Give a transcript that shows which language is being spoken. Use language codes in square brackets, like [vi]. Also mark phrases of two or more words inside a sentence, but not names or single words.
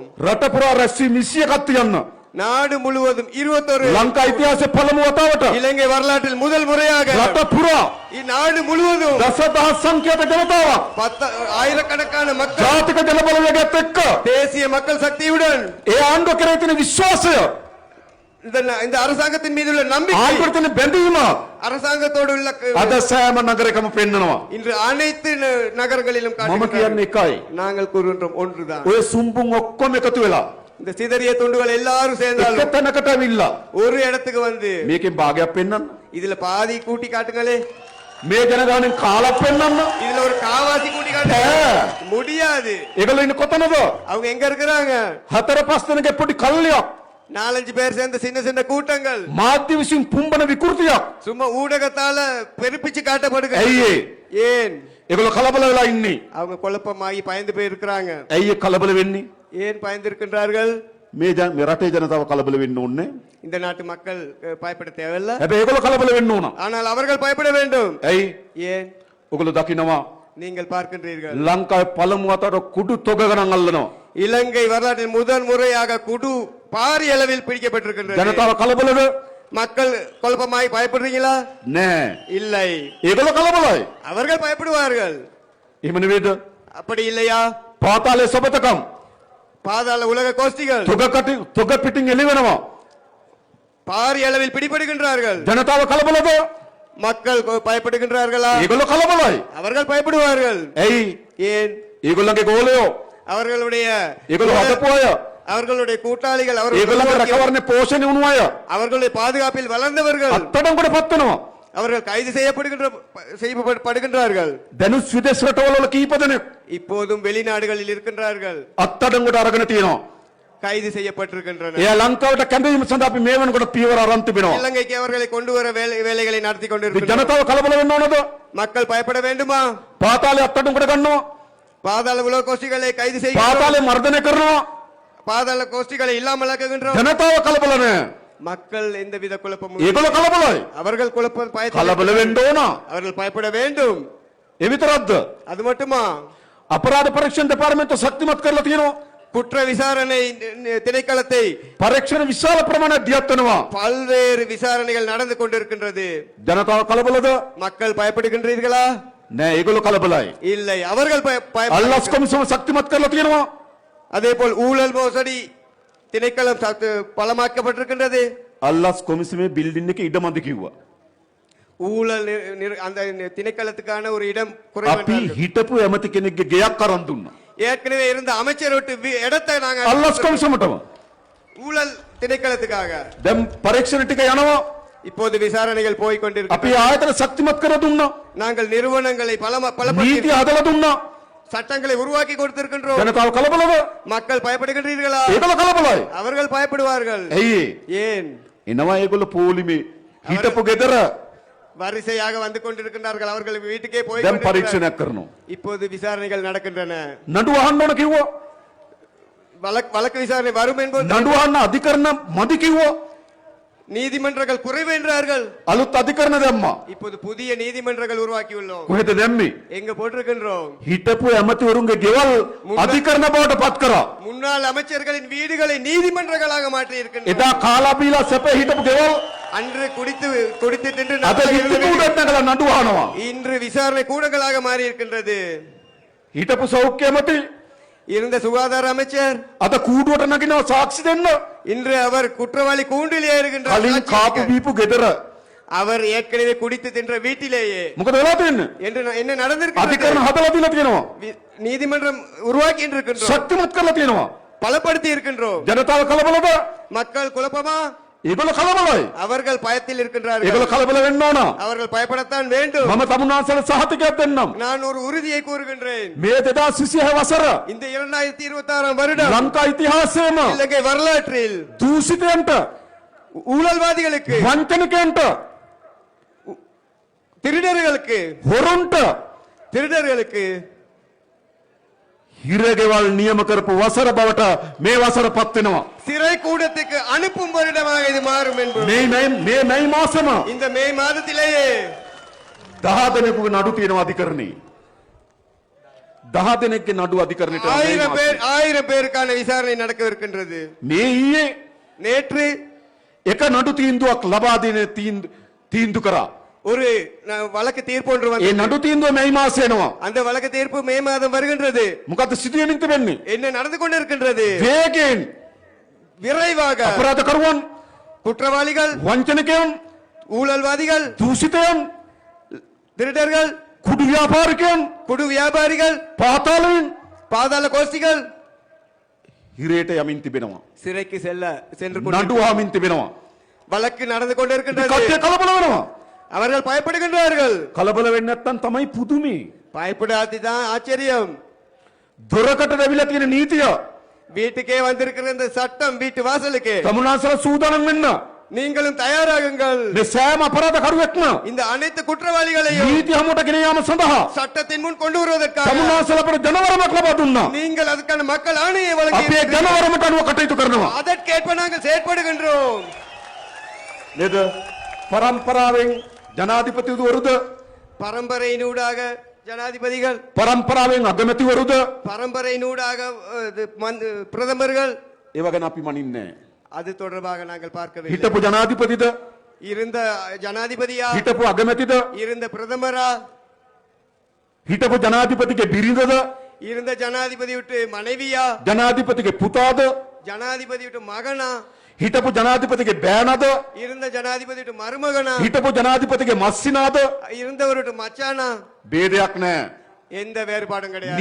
[si] රට පුරා රැස්වීම 21ක් තියන්න. [ta] நாடு முழுவதும் 21 [si] ලංකා ඉතිහාසයේ පළමු වතාවට [ta] இலங்கை வரலாற்றில் முதல் முறையாக [si] රට පුරා [ta] இந்நாடு முழுவதும் [si] දසදහස් සංඛ්‍යාත ජනතාවක් [ta] ஆயிரக்கணக்கான மக்கள் [si] ජාතික ජනබලවේගයත් එක්ක [ta] தேசிய மக்கள் சக்தியுடன் [si] ඒ ආණ්ඩුව කරේ තියෙන විශ්වාසය [ta] இந்த அரசாங்கத்தின் மீது உள்ள நம்பிக்கை [si] ආණ්ඩුවට තියෙන බැඳීම [ta] அரசாங்கத்தோடு உள்ள [si] අද සෑම නගරයකම පෙන්නනවා. [ta] இன்று அனைத்து நகரங்களிலும் [si] මම කියන්නේ එකයි. [ta] நாங்கள் கூறுகின்றோம் ஒன்றுதான். [si] ඔය සුම්බුන් ඔක්කොම එකතු වෙලා [ta] இந்த சிதறிய துண்டுகள் எல்லாரும் சேர்ந்தாலும் [si] එක තැනකට ඇවිල්ලා [ta] ஒரு இடத்துக்கு வந்து [si] මේකෙන් භාගයක් පෙන්නන්න. [ta] இதுல பாதி கூட்டி காட்டுங்களே. [si] මේ ජනගහනෙන් කාලක් වෙන්නන්න. [ta] இதுல ஒரு காவாசி கூட்டி காட்ட முடியாது. [si] ඒගොල්ලෝ ඉන්නේ කොතනද? [ta] அவங்க எங்க இருக்கிறாங்க? [si] හතර පස් දෙනෙක් පොඩි කල්ලියක්. [ta] 4-5 பேர் சேர்ந்த சின்ன சின்ன கூட்டங்கள் [si] මාධ්‍ය විසින් පුම්බන විකෘතියක්. [ta] சும்மா ஊடகத்தால பெருப்பிச்சு காட்டப்படுகிறது. [si] ඇයි ඒ? [ta] ஏன் [si] ඒගොල්ලෝ කලබල වෙලා ඉන්නේ. [ta] அவங்க குழப்பமாகி பயந்து போய் இருக்கிறாங்க. [si] ඇයි ඒ කලබල වෙන්නේ? [ta] ஏன் பயந்து இருக்கின்றார்கள்? [si] මේ රටේ ජනතාව කලබල වෙන්න ඕනේ. [ta] இந்த நாட்டு மக்கள் பயப்பட தேவையில்ல. [si] හැබැයි ඒගොල්ලෝ කලබල වෙන්න ඕන. [ta] ஆனால் அவர்கள் பயப்பட வேண்டும். [si] ඇයි? [ta] ஏன்? [si] ඔගොල්ලෝ දකිනවා [ta] நீங்கள் பார்க்கின்றீர்கள் [si] ලංකාවේ පළමු අතට කුඩු තොග ගණන් අල්ලනවා. [ta] இலங்கை வரலாற்றில் முதல் முறையாக குடு பாரிய அளவில் பிடிக்கப்பட்டிருக்கின்றது. [si] ජනතාව කලබලද? [ta] மக்கள் குழப்பமாய் பயப்படுறீங்களா? [si] නෑ. [ta] இல்லை. [si] ඒගොල්ලෝ කලබලයි. [ta] அவர்கள் பயப்படுவார்கள். [si] එහෙම නෙවෙයිද? [ta] அப்படி இல்லையா? [si] පාතාලේ සබතකම් [ta] பாதாள உலக கோஷ்டிகள் [si] තොග පිටින් එළි වෙනවා. [ta] பாரிய அளவில் பிடிபடுகின்றார்கள். [si] ජනතාව කලබලද? [ta] மக்கள் பயப்படுகின்றார்களா? [si] ඒගොල්ලෝ කලබලයි. [ta] அவர்கள் பயப்படுவார்கள். [si] ඇයි? [ta] ஏன்? [si] ඒගොල්ලන්ගේ ගෝලයෝ [ta] அவர்களுடைய [si] ඒගොල්ලෝ හදපු අය [ta] அவர்களுடைய கூட்டாளிகள் [si] ඒගොල්ලන්ගේ රැකවරණේ පෝෂණය වුණු අය [ta] அவர்களுடைய பாதுகாப்பில் வளர்ந்தவர்கள் [si] අත්තඩංගුවට පත් වෙනවා. [ta] அவர்கள் கைது செய்யப்படுகின்றார்கள். [si] දැනුත් විදේශ රටවල කීප දෙනෙක් [ta] இப்போதும் வெளிநாடுகளில் இருக்கின்றார்கள். [si] අත්තඩංගුවට අරගෙන තියෙනවා. [ta] கைது செய்யப்பட்டிருக்கின்றனர். [si] එයා ලංකාවට කැඳවීම සඳහා අපි මේ වෙනකොට පියවර අරන් තිබෙනවා. [ta] இலங்கைக்கு அவர்களை கொண்டு வர வேலைகளை நடத்தி [si] මේ [ta] கொண்டிருக்கிறார்கள். [si] ජනතාව කලබල වෙන්න ඕනද? [ta] மக்கள் பயப்பட வேண்டுமா? [si] පාතාලේ අත්තඩංගුවට ගන්නවා. [ta] பாதாள உலக கோஷ்டிகளை கைது செய்ய [si] පාතාලේ මර්ධනය කරනවා. [ta] பாதாள கோஷ்டிகளை இல்லாமலாக்குகின்றோம். [si] ජනතාව කලබල නැහැ. [ta] மக்கள் எந்தவித குழப்பமும் [si] ඒගොල්ලෝ කලබලයි. [ta] அவர்கள் குழப்பம் [si] කලබල වෙන්න ඕන. [ta] அவர்கள் பயப்பட வேண்டும். [si] ඒ විතරක්ද? [ta] அது மட்டுமா? [si] අපරාධ පරීක්ෂණ දෙපාර්තමේන්තුව ශක්තිමත් කරලා තියෙනවා. [ta] குற்ற விசாரணை திணைக்களத்தை [si] පරීක්ෂණ විශාල ප්‍රමාණයක් දියත් වෙනවා. [ta] பல்வேறு விசாரணைகள் நடந்து கொண்டிருக்கின்றது. [si] ජනතාව කලබලද? [ta] மக்கள் பயப்படுகின்றீர்களா? [si] නෑ ඒගොල්ලෝ කලබලයි. [ta] இல்லை, அவர்கள் [si] අල්ලස් කොමිසම ශක්තිමත් කරලා තියෙනවා. [ta] அதே போல் ஊழல் மோசடி திணைக்களம் பலமாக்கப்பட்டிருக்கின்றது. [si] අල්ලස් කොමිසමේ බිල්ඩින් එකේ ඉඩ මදි කිව්වා. [ta] ஊழல் அந்த திணைக்களத்துக்கான ஒரு இடம் [si] අපි [ta] குறைவு. [si] හිටපු ඇමති කෙනෙක්ගේ ගෙයක් අරන් දුන්නා. [ta] ஏற்கனவே இருந்த அமைச்சர் விட்டு இடத்தை நாங்க [si] අල්ලස් කොමිසමටම. [ta] ஊழல் திணைக்களத்துக்காக. [si] දැන් පරීක්ෂණ ටික යනවා. [ta] இப்போது விசாரணைகள் போய் [si] අපි [ta] கொண்டிருக்கிறது. [si] ආයතන ශක්තිමත් කර දුන්නා. [ta] நாங்கள் நிறுவனங்களை பலப்படுத்தி [si] නීති හදලා දුන්නා. [ta] சட்டங்களை உருவாக்கி கொடுத்திருக்கின்றோம். [si] ජනතාව කලබලද? [ta] மக்கள் பயப்படுகின்றீர்களா? [si] ඒගොල්ලෝ කලබලයි. [ta] அவர்கள் பயப்படுவார்கள். [si] ඇයි? [ta] ஏன்? [si] එනවා ඒගොල්ලෝ පොලිමේ හිටපු ගෙදර [ta] வரிசையாக வந்து கொண்டிருக்கின்றார்கள். அவர்கள் வீட்டுக்கே போய் [si] දැන් [ta] கொண்டிருக்கிறார்கள். [si] පරීක්ෂණයක් කරනවා. [ta] இப்போது விசாரணைகள் நடக்கின்றன. [si] නඩුව අහන්න ඕන කිව්වා. [ta] வழக்கு விசாரணை வரும் என்பது [si] නඩුව අහන්න අධිකරණ මදි කිව්වා. [ta] நீதிமன்றங்கள் குறைவு என்றார்கள். [si] අලුත් අධිකරණ දැම්මා. [ta] இப்போது புதிய நீதிமன்றங்கள் உருவாக்கியுள்ளோம். [si] කොහෙද දැම්මේ? [ta] எங்க போட்டிருக்கின்றோம்? [si] හිටපු ඇමතිවරුන්ගේ ගෙවල් අධිකරණ බවට පත් කරා. [ta] முன்னாள் அமைச்சர்களின் வீடுகளை நீதிமன்றங்களாக மாற்றி இருக்கின்றனர். [si] එදා කාලා බීලා සැප හිටපු ගෙවල් [ta] அன்று குடித்து தின்று [si] අද ඉතිපුඩක් නැගලා නඩුව අහනවා. [ta] இன்று விசாரணை கூடங்களாக மாறி இருக்கின்றது. [si] හිටපු සෞඛ්‍ය ඇමති [ta] இருந்த சுகாதார அமைச்சர் [si] අද කූඩුවට නගිනවා සාක්ෂි දෙන්න. [ta] இன்று அவர் குற்றவாளி கூண்டில் ஏறுகின்றார். [si] කලින් කාපු බීපු ගෙදර [ta] அவர் ஏற்கனவே குடித்து தின்ற வீட்டிலேயே [si] මොකද වෙලා තියෙන්නේ? [ta] என்று என்ன நடந்திருக்கிறது? [si] අධිකරණ හදලා දීලා තියෙනවා. [ta] நீதிமன்றம் உருவாக்கி இருக்கின்றோம். [si] ශක්තිමත් කරලා තියෙනවා. [ta] பலப்படுத்தி இருக்கின்றோம். [si] ජනතාව කලබලද? [ta] மக்கள் குழப்பமா? [si] ඒගොල්ලෝ කලබලයි. [ta] அவர்கள் பயத்தில் இருக்கின்றார்கள். [si] ඒගොල්ලෝ කලබල වෙන්න ඕන. [ta] அவர்கள் பயப்படத்தான் வேண்டும். [si] මම තමුන්නාන්සේට සහතිකයක් දෙන්නම්. [ta] நான் ஒரு உறுதியை கூறுகின்றேன். [si] මේ 2026 වසර [ta] இந்த 2026 வருடம் [si] ලංකා ඉතිහාසයේම [ta] இலங்கை வரலாற்றில் [si] දූෂිතයන්ට [ta] ஊழல்வாதிகளுக்கு, [si] වංචනිකයන්ට [ta] திருடர்களுக்கு [si] හිරගෙවල් නියම කරපු වසර බවට මේ වසර පත් වෙනවා. [ta] சிறை கூடத்துக்கு அனுப்பும் வருடமாக இது மாறும் என்பது [si] මේ මැයි මාසෙම [ta] இந்த மே மாதத்திலேயே [si] 10 දෙනෙකුගේ නඩු තියෙනවා අධිකරණේ. 10 දෙනෙක්ගේ නඩු අධිකරණයට යනවා මේ මාසෙ. [ta] 1000 பேருக்கான விசாரணை நடக்கவிருக்கின்றது. [si] මේ ඊයේ [ta] நேற்று [si] එක නඩු තීන්දුවක් ලබා දෙන තීන්දුව කරා. [ta] ஒரு வழக்கு தீர்ப்பு ஒன்று [si] ඒ [ta] வந்தது. [si] නඩු තීන්දුව මැයි මාසෙ එනවා. [ta] அந்த வழக்கு தீர்ப்பு மே மாதம் வருகின்றது. [si] මොකද සිදුවෙමින් තිබෙන්නේ? [ta] என்ன நடந்து கொண்டிருக்கின்றது? [si] වේගයෙන් [ta] விரைவாக [si] අපරාධකරුවන්, [ta] குற்றவாளிகள், [si] වංචනිකයන්, [ta] ஊழல்வாதிகள், [si] දූෂිතයන්, [ta] திருடர்கள், [si] කුඩු ව්‍යාපාරිකයන්, [ta] குடு வியாபாரிகள், [si] පාතාලයෙන් [ta] பாதாள கோஷ்டிகள் [si] හිරේට යමින් තිබෙනවා. [ta] சிறைக்கு சென்று [si] නඩු අහමින් තිබෙනවා. [ta] வழக்கு நடந்து கொண்டிருக்கின்றது. [si] කට්ටිය කලබල වෙනවා. [ta] அவர்கள் பயப்படுகின்றார்கள். [si] කලබල වෙන්නේ නැත්නම් තමයි පුදුමේ. [ta] பயப்படாதுதான் ஆச்சரியம். [si] දොරකට දැවිලා තියෙන නීතිය [ta] வீட்டுக்கே வந்திருக்கிற இந்த சட்டம் வீட்டு வாசலுக்கு [si] තමුනාසල සූදානම් වෙන්න. [ta] நீங்களும் தயாராகுங்கள். [si] මේ සෑම අපරාධකරුවෙක්ම [ta] இந்த அனைத்து குற்றவாளிகளையும் [si] නීති හමුවට ගෙන යාම සඳහා [ta] சட்டத்தின் முன் கொண்டு வருவதற்காக [si] තමුනාසල අපට ජනවරමක් ලබා දුන්නා. [ta] நீங்கள் அதுக்கான மக்கள் ஆணையை வழங்கி [si] අපි ඒ ජනවරමට අනුව කටයුතු කරනවා. [ta] அதற்கேற்ப நாங்கள் செயற்படுகின்றோம். [si] නේද? පරම්පරාවෙන් ජනාධිපතිවරුද [ta] பரம்பரையினூடாக ஜனாதிபதிகள், [si] පරම්පරාවෙන් අගමැතිවරුද [ta] பரம்பரையினூடாக பிரதமர்கள், [si] ඒව ගැන අපි මනින්නේ නැහැ. [ta] அது தொடர்பாக நாங்கள் பார்க்கவில்லை. [si] හිටපු ජනාධිපතිද [ta] இருந்த ஜனாதிபதியா, [si] හිටපු අගමැතිද [ta] இருந்த பிரதமரா, [si] හිටපු ජනාධිපතිගේ බිරිඳද [ta] இருந்த ஜனாதிபதி விட்டு மனைவியா, [si] ජනාධිපතිගේ පුතාද [ta] ஜனாதிபதி விட்டு மகனா, [si] හිටපු ජනාධිපතිගේ බෑනද [ta] இருந்த ஜனாதிபதி விட்டு மருமகனா, [si] හිටපු ජනාධිපතිගේ මස්සිනාද [ta] இருந்தவர் விட்டு மச்சானா, [si] ભેදයක් නැහැ. [ta] எந்த வேறுபாடும் கிடையாது.